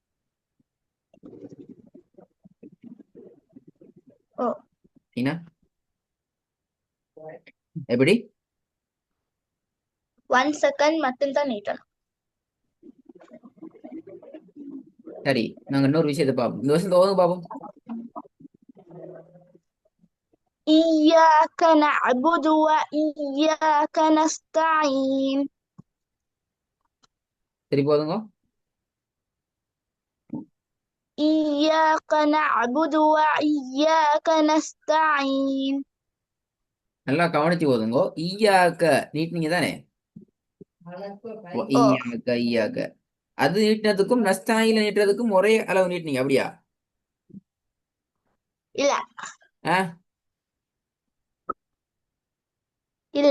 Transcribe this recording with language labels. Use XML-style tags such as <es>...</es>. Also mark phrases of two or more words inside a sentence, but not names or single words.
<ta>ஓ என்ன? எப்படி? 1 செகண்ட் மட்டும்தான் நீட்டணும். சரி, நாங்க இன்னொரு விஷயத்தை பார்ப்போம். இந்த வருஷம் ஓதுங்க பார்ப்போம்.</ta> <ar>إياك نعبد وإياك نستعين.</ar> <ta>சரி, போதுங்க.</ta> <ar>إياك نعبد وإياك نستعين.</ar> <ta>நல்லா கவனிச்சு ஓதுங்க. ஈயாக்க நீட்டினீங்க தானே? ஓ</ta> <ar>إياك إياك</ar> <ta>அது நீட்டினதுக்கும் நஸ்தாயில நீட்டுறதுக்கும் ஒரே அளவு நீட்டினீங்க, அப்படியா? இல்ல ஆ இல்ல</ta>